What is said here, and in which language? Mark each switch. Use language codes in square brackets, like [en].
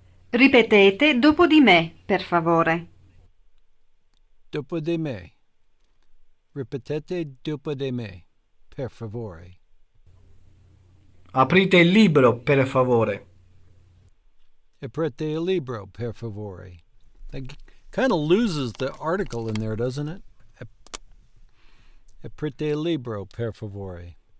[it] Ripetete dopo di me, per favore. Dopo de me. Ripetete dopo de me, per favore. Aprite il libro, per favore. Aprite il libro, per favore. [en] That kind of loses the article in there, doesn't it? [it] Aprite il libro, per favore.